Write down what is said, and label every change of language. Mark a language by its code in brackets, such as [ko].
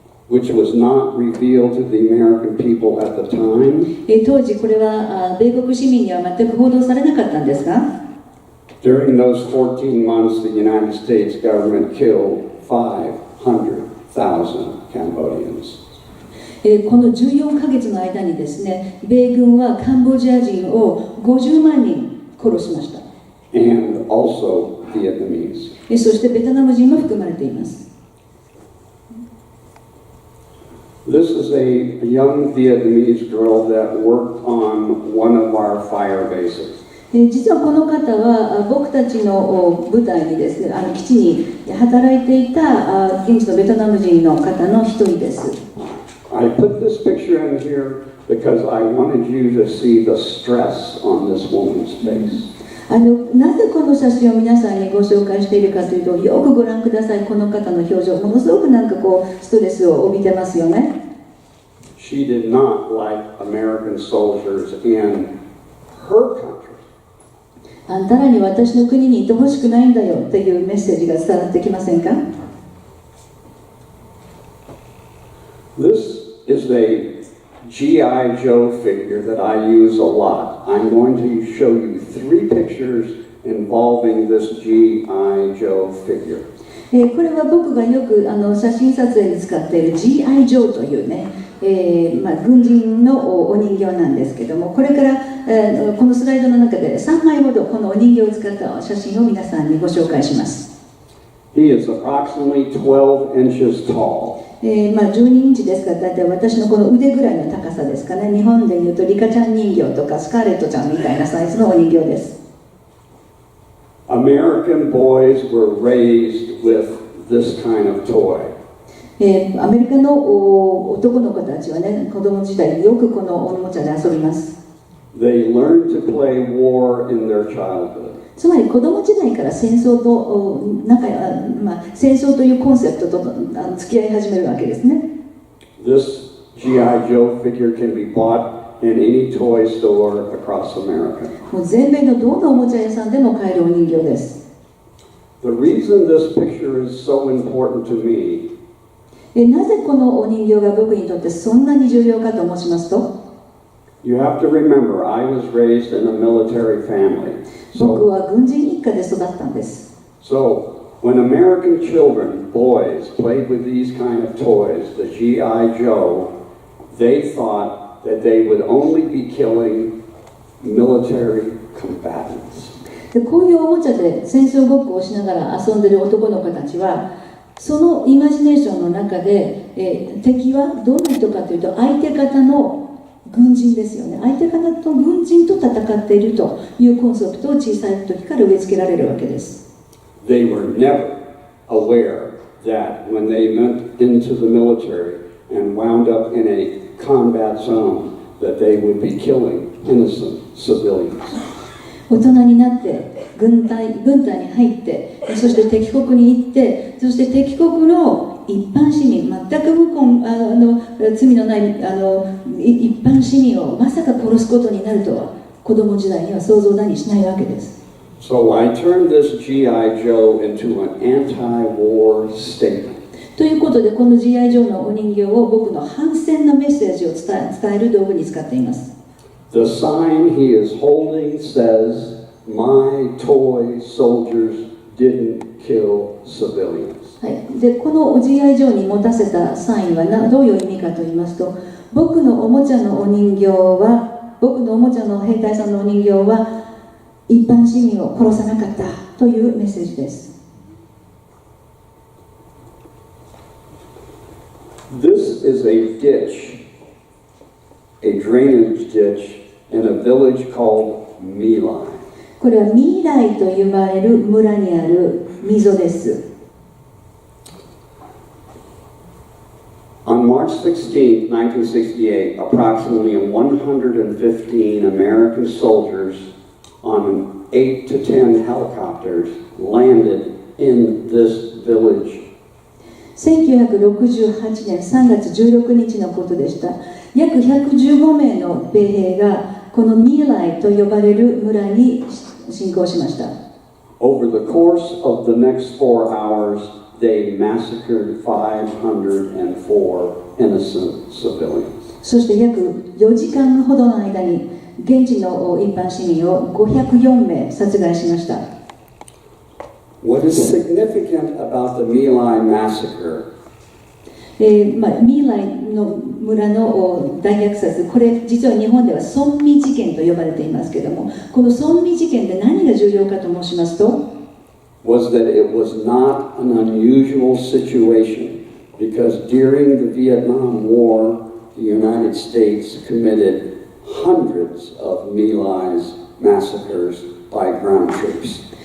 [en] which was not revealed to the American people at the time. [ja] 当時これは米国市民には全く報道されなかったんですが、 [en] During those 14 months, the United States government killed 500,000 Cambodians. [ja] この14ヶ月の間にですね、米軍はカンボジア人を50万人殺しました。 [en] And also Vietnamese. [ja] そしてベトナム人も含まれています。 [en] This is a young Vietnamese girl that worked on one of our fire bases. [ja] 実はこの方は僕たちの部隊にですね、基地に働いていた現地のベトナム人の方の一人です。 [en] I put this picture in here because I wanted you to see the stress on this woman's face. [ja] なぜこの写真を皆さんにご紹介しているかというと、よくご覧ください。この方の表情、ものすごくストレスを帯びてますよね。 [en] she did not like American soldiers in her country. [ja] あんたらに私の国にいてほしくないんだよというメッセージが伝わってきませんか？ [en] This is a G.I. Joe figure that I use a lot. I'm going to show you 3 pictures involving this G.I. Joe figure. [ja] これは僕がよく写真撮影に使っている G.I. ジョーというね、軍人のお人形なんですけども、これから、このスライドの中で3枚ほどこのお人形を使った写真を皆さんにご紹介します。 [en] He is approximately 12 inches tall. [ja] 12インチですから、大体私のこの腕ぐらいの高さですかね。日本でいうとリカちゃん人形とかスカーレットちゃんみたいなサイズのお人形です。 [en] American boys were raised with this kind of toy. [ja] アメリカの男の子たちはね、子供時代よくこのおもちゃで遊びます。 [en] They learned to play war in their childhood. [ja] つまり子供時代から戦争と戦争というコンセプトと付き合い始めるわけですね。 [en] This G.I. Joe figure can be bought in any toy store across America. [ja] もう全米のどのおもちゃ屋さんでも買えるお人形です。 [en] The reason this picture is so important to me [ja] なぜこのお人形が僕にとってそんなに重要かと申しますと、 [en] You have to remember, I was raised in a military family. [ja] 僕は軍人一家で育ったんです。 [en] So, when American children, boys, played with these kind of toys, the G.I. Joe, they thought that they would only be killing military combatants. [ja] でこういうおもちゃで戦争ごっこをしながら遊んでる男の子たちは、そのイマジネーションの中で、敵はどんな人かというと相手方の軍人ですよね。相手方と軍人と戦っているというコンセプトを小さい時から植え付けられるわけです。 [en] They were never aware that when they went into the military and wound up in a combat zone, that they would be killing innocent civilians. [ja] 大人になって軍隊に入って、そして敵国に行って、そして敵国の一般市民、全く罪のない一般市民をまさか殺すことになるとは子供時代には想像だにしないわけです。 [en] So I turned this G.I. Joe into an anti-war statement. [ja] ということで、この G.I. ジョーのお人形を僕の反戦のメッセージを伝える道具に使っています。 [en] The sign he is holding says, "My toy soldiers didn't kill civilians." [ja] はい、でこの G.I. ジョーに持たせたサインはどういう意味かと言いますと、僕のおもちゃのお人形は、僕のおもちゃの兵隊さんのお人形は一般市民を殺さなかったというメッセージです。 [en] This is a ditch, a drainage ditch in a village called Milai. [ja] これはミーライと呼ばれる村にある溝です。 [en] On March 16, 1968, approximately 115 American soldiers on 8 to 10 helicopters landed in this village. [ja] 1968年3月16日のことでした。約115名の米兵がこのミーライと呼ばれる村に侵攻しました。 [en] Over the course of the next 4 hours, they massacred 504 innocent civilians. [ja] そして約4時間ほどの間に現地の一般市民を504名殺害しました。 [en] What is significant about the Milai massacre? [ja] ミーライの村の大虐殺、これ実は日本では村民事件と呼ばれていますけれども、この村民事件で何が重要かと申しますと、 [en] was that it was not an unusual situation because during the Vietnam War, the United States committed hundreds of Milai's massacres by ground troops.